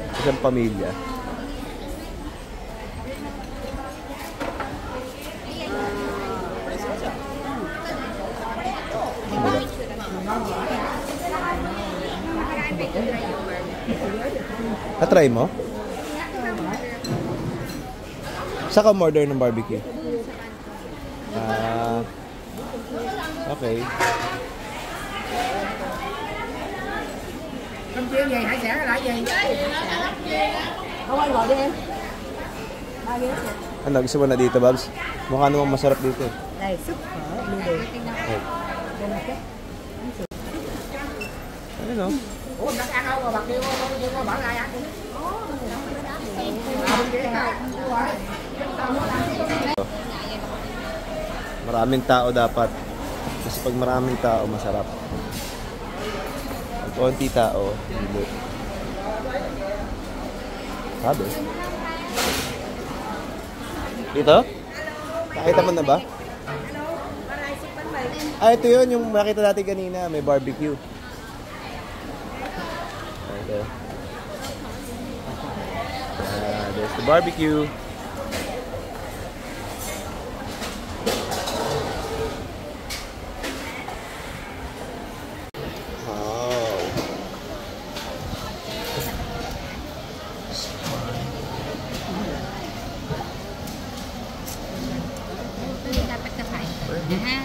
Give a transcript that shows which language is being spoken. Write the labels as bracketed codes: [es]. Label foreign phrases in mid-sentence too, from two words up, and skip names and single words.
[tl] Isang pamilya. Na-try mo? Saka order ng barbecue? Okay. [vi] Cơm chiên gì, hải sản là gì? Không ăn gọi đi em. [tl] Ano, gusto mo na dito, Babs? Mukha namang masarap dito. [vi] Đây, súp phở, noodle. [tl] Ano no? [vi] Ủa, đặt ăn đâu mà bạc kêu có bảo ai ăn. [tl] Maraming tao dapat. Kasi pag maraming tao, masarap. Pag konti tao, hindi. Sabi. Dito? Nakita mo na ba? Ah, ito yun, yung nakita natin kanina. May barbecue. Okay. [en] There's the barbecue. Wow. [tl] Ito dapat kakain. Yan.